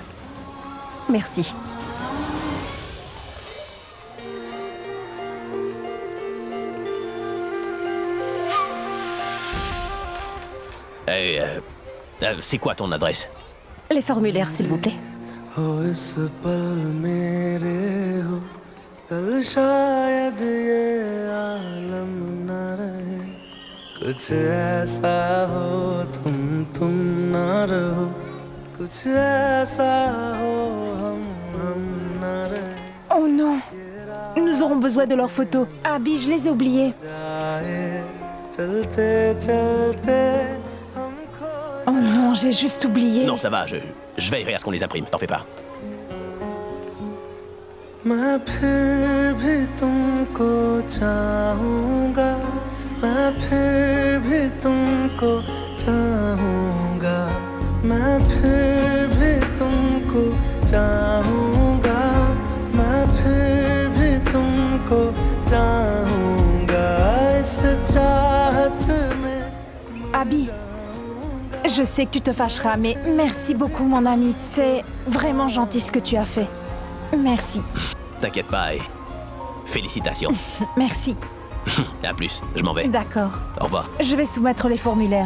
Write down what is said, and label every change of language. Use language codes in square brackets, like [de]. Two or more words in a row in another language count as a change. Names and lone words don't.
[fr] Merci. C'est quoi ton adresse? Les formulaires, s'il vous plaît. [hi] हो इस पल मेरे हो कल शायद ये आलम न रहे कुछ ऐसा हो तुम तुम ना रहो कुछ ऐसा हो हम ना रहे [fr] Oh non, nous aurons besoin de leurs photos. Abby, je les ai oubliées. [hi] जाए चलते चलते हमको [fr] Oh non, j'ai juste oublié. Non, ça va, je veillerai à ce qu'on les imprime, t'en fais pas. [hi] मैं फिर भी तुमको चाहूँगा मैं फिर भी तुमको चाहूँगा मैं फिर भी तुमको चाहूँगा मैं फिर भी तुमको चाहूँगा इस चाहत में [fr] Abby, je sais que tu te fâcheras, mais merci beaucoup, mon ami. C'est vraiment gentil ce que tu as fait. Merci. T'inquiète pas et félicitations. Merci. À plus, je m'en vais. D'accord. Au revoir. Je vais soumettre les formulaires.